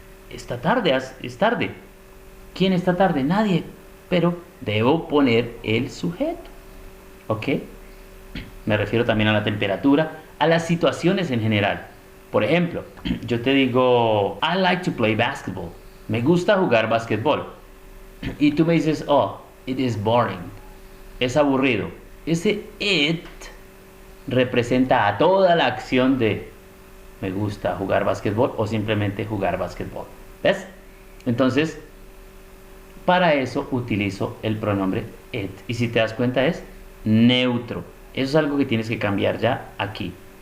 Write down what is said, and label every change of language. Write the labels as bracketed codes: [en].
[es] Esta tarde, es tarde. ¿Quién está tarde? Nadie. Pero debo poner el sujeto. ¿Ok? Me refiero también a la temperatura, a las situaciones en general. Por ejemplo, yo te digo, [en] I like to play basketball. [es] Me gusta jugar basquetbol. Y tú me dices, [en] oh, it is boring. [es] Es aburrido. Ese it representa a toda la acción de me gusta jugar basquetbol o simplemente jugar basquetbol. ¿Ves? Entonces, para eso utilizo el pronombre it. Y si te das cuenta es neutro. Eso es algo que tienes que cambiar ya aquí.